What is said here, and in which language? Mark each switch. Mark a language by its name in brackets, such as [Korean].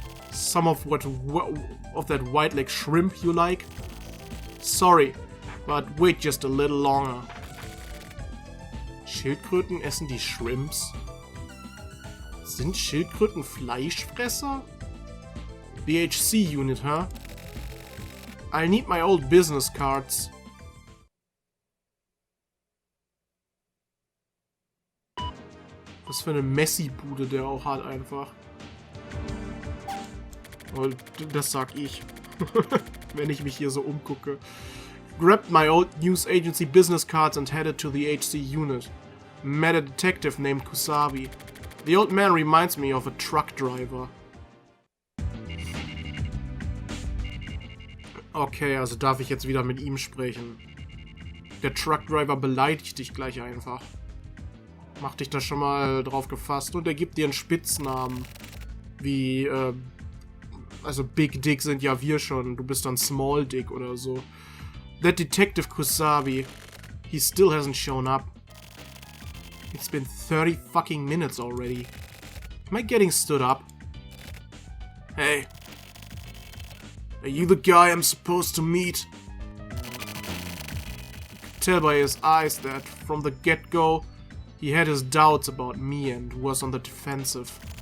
[English] Some of that white leg shrimp you like? Sorry, but wait just a little longer. [German] Schildkröten essen die Shrimps? Sind Schildkröten Fleischfresser? [English] The ASCII unit, huh? I'll need my old business cards. [German] Was für eine Messi-Bude der auch hat einfach. Oh, das sag ich. Wenn ich mich hier so umgucke. [English] Grabbed my old news agency business cards and headed to the ASCII unit. Met a detective named Kusabi. The old man reminds me of a truck driver. [German] Okay, also darf ich jetzt wieder mit ihm sprechen. Der Truckdriver beleidigt dich gleich einfach. Mach dich da schon mal drauf gefasst. Und er gibt dir einen Spitznamen. Wie, also Big Dick sind ja wir schon. Du bist dann Small Dick oder so. [English] That Detective Kusabi. He still hasn't shown up. It's been 30 fucking minutes already. Am I getting stood up? Hey. Are you the guy I'm supposed to meet? You could tell by his eyes that, from the get-go, he had his doubts about me and was on the defensive.